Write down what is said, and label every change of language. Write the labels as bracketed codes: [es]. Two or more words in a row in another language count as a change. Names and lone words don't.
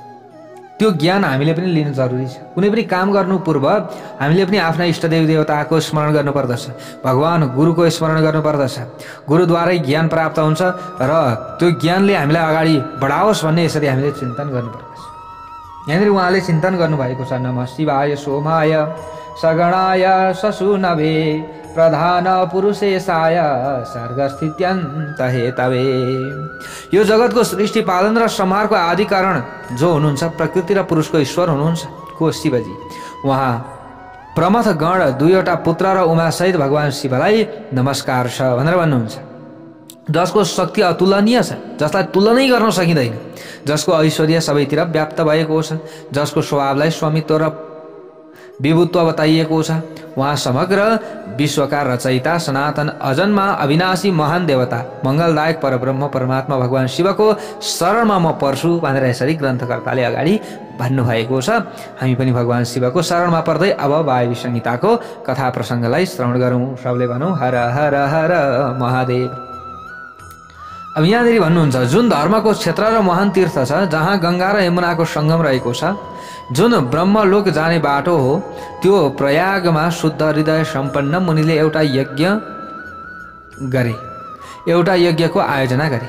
[ne] त्यो ज्ञान हामीले पनि लिनु जरुरी छ। कुनै पनि काम गर्नु पूर्व हामीले पनि आफ्ना इष्टदेव देवताको स्मरण गर्नुपर्दछ, भगवान गुरुको स्मरण गर्नुपर्दछ। गुरुद्वारै ज्ञान प्राप्त हुन्छ र त्यो ज्ञानले हामीलाई अगाडि बढाओस् भन्ने यसरी हामीले चिन्तन गर्नुपर्दछ। यहाँनिर उहाँले चिन्तन गर्नुभएको छ [sa] नमः शिवाय सोमाय सगणाय ससुनभे प्रधान पुरुषेशाय सर्गस्थित्यन्त हेतवे। [ne] यो जगतको सृष्टि पालन र संहारको आदि कारण जो हुनुहुन्छ प्रकृति र पुरुषको ईश्वर हुनुहुन्छ को शिवजी। उहाँ प्रमथ गण दुईवटा पुत्र र उमासहित भगवान शिवलाई नमस्कार छ भनेर भन्नुहुन्छ। जसको शक्ति अतुलनीय छ, जसलाई तुलनै गर्न सकिँदैन, जसको ऐश्वर्य सबैतिर व्याप्त भएको छ, जसको स्वभावलाई स्वामित्व र विभुत्व बताइएको छ। उहाँ समग्र विश्वका रचयिता सनातन अजन्मा अविनाशी महान देवता मङ्गलदायक परब्रह्म परमात्मा भगवान शिवको शरणमा म पर्छु भनेर यसरी ग्रन्थकर्ताले अगाडि भन्नुभएको छ। हामी पनि भगवान शिवको शरणमा पर्दै अब वायवी संहिताको कथा प्रसङ्गलाई श्रवण गरौँ। सबले भनौँ हर हर हर महादेव। अब यहाँनिर भन्नुहुन्छ जुन धर्मको क्षेत्र र महान तीर्थ छ जहाँ गङ्गा र यमुनाको सङ्गम रहेको छ, जुन ब्रह्मलोक जाने बाटो हो, त्यो प्रयागमा शुद्ध हृदय सम्पन्न मुनिले एउटा यज्ञको आयोजना गरे।